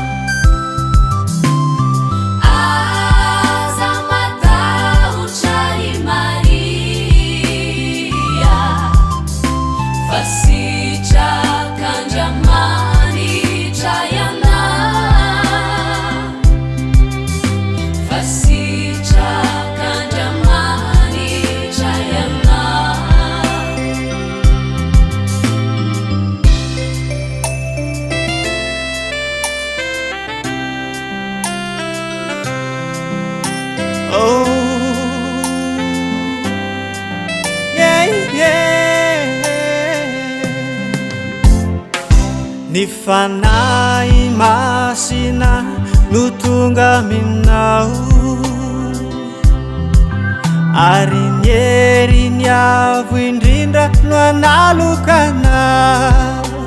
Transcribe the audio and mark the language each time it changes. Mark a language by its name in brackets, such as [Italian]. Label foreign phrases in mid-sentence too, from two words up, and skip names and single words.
[Malagasy] aza matahotrary Maria fa sitraka andriamanitra ianao fa sitraka andriamanitra ianao. [English] Oh, yeah, yeah. [Malagasy] Ny fanahy masina no tonga aminao ary ny hery ny avo indrindra no analokanao